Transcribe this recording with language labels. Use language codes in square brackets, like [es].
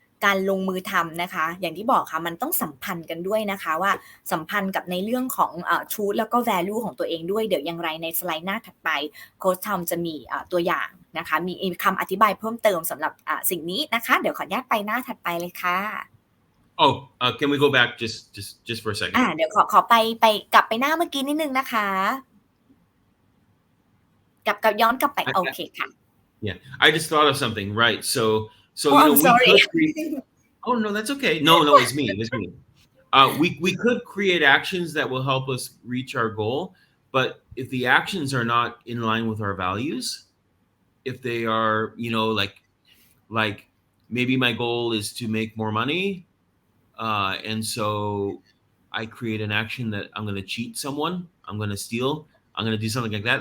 [th] การลงมือทำนะคะอย่างที่บอกค่ะมันต้องสัมพันธ์กันด้วยนะคะว่าสัมพันธ์กับในเรื่องของtruth แล้วก็ value ของตัวเองด้วยเดี๋ยวอย่างไรในสไลด์หน้าถัดไปโค้ชทอมจะมีตัวอย่างนะคะมีคำอธิบายเพิ่มเติมสำหรับสิ่งนี้นะคะเดี๋ยวขออนุญาตไปหน้าถัดไปเลยค่ะ [en] Can we go back just for a second? [th] เดี๋ยวขอไปกลับไปหน้าเมื่อกี้นิดนึงนะคะกับย้อนกลับไปโอเคค่ะ [en] Yeah, I just thought of something, right? So I'm sorry. No, that's okay. No, it's me. It's me. We could create actions that will help us reach our goal, but if the actions are not in line with our values, if they are, like maybe my goal is to make more money, and so I create an action that I'm going to cheat someone, I'm going to steal, I'm going to do something like that.